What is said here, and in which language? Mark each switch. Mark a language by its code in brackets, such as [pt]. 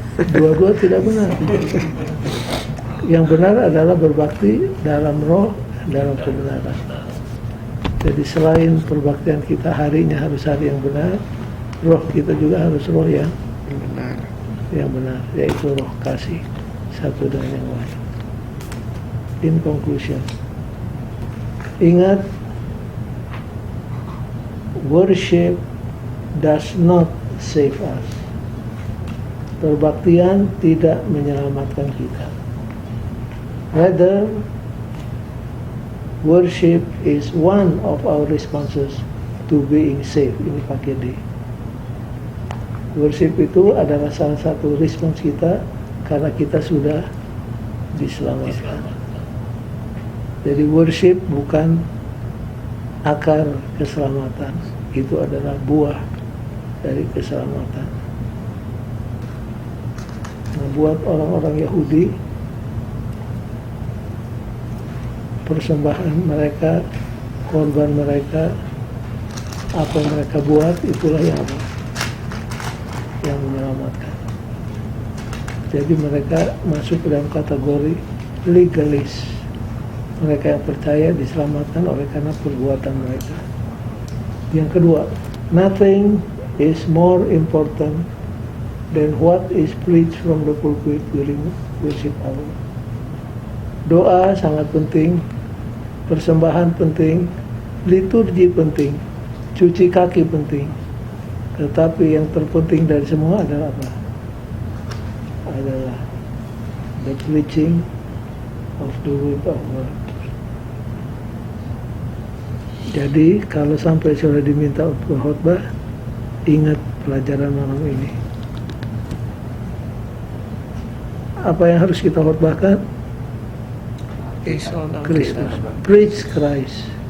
[id] Dua-dua tidak benar. Yang benar adalah berbakti dalam roh, dalam kebenaran. Jadi selain perbaktian kita harinya harus hari yang benar, roh kita juga harus roh yang benar, yaitu roh kasih satu dengan yang lain. [en] In conclusion, [id] ingat, [en] worship does not save us. [id] Perbaktian tidak menyelamatkan kita. [en] Rather, worship is one of our responses to being saved. [id] Ini pakai D. Worship itu adalah salah satu respons kita karena kita sudah diselamatkan. Jadi worship bukan akar keselamatan, itu adalah buah dari keselamatan. Nah, buat orang-orang Yahudi, persembahan mereka, korban mereka, apa yang mereka buat, itulah yang menyelamatkan. Jadi mereka masuk ke dalam kategori legalis. Mereka yang percaya diselamatkan oleh karena perbuatan mereka. Yang kedua, [en] nothing is more important than what is preached from the pulpit during worship hour. [id] Doa sangat penting, persembahan penting, liturgi penting, cuci kaki penting. Tetapi yang terpenting dari semua adalah apa? Adalah [en] the preaching of the word of God. [id] Jadi kalau sampai sudah diminta untuk khotbah, ingat pelajaran malam ini. Apa yang harus kita khotbahkan? [en] Kristus. Preach Christ.